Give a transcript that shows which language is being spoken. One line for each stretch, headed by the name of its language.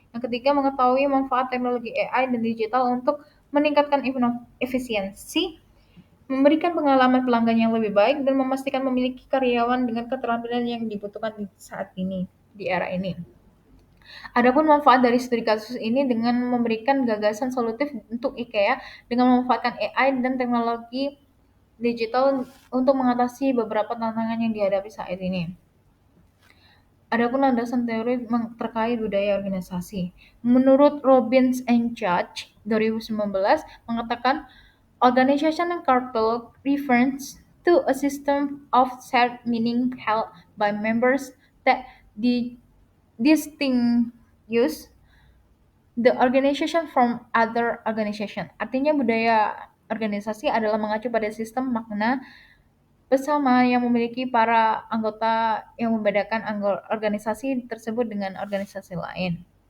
Indonesian: Yang ketiga, mengetahui manfaat teknologi AI dan digital untuk meningkatkan efisiensi, memberikan pengalaman pelanggan yang lebih baik, dan memastikan memiliki karyawan dengan keterampilan yang dibutuhkan di saat ini, di era ini. Adapun manfaat dari studi kasus ini dengan memberikan gagasan solutif untuk IKEA dengan memanfaatkan AI dan teknologi digital untuk mengatasi beberapa tantangan yang dihadapi saat ini. Adapun landasan teori terkait budaya organisasi. Menurut Robbins and Judge 2019 mengatakan
English: organization and culture refers to a system of shared meaning held by members that distinguish the organization from other organization.
Indonesian: Artinya budaya organisasi adalah mengacu pada sistem makna bersama yang memiliki para anggota yang membedakan organisasi tersebut dengan organisasi lain.